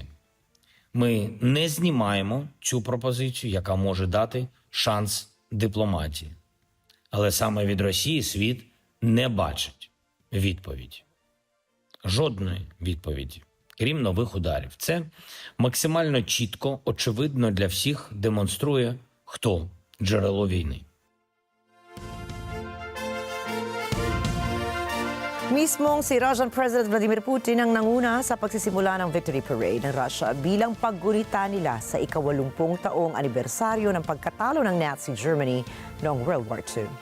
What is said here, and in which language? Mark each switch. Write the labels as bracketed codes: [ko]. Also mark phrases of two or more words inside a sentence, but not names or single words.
[uk] Ми не знімаємо цю пропозицію, яка може дати шанс дипломатії. Але саме від Росії світ не бачить відповіді. Жодної відповіді. крім нових ударів. Це максимально чітко, очевидно для всіх демонструє, хто джерело війни. [tl] Mismong si Russian President Vladimir Putin ang nanguna sa pagsisimula ng Victory Parade ng Russia bilang paggunita nila sa ika-80 taong anibersaryo ng pagkatalo ng Nazi Germany noong World War II.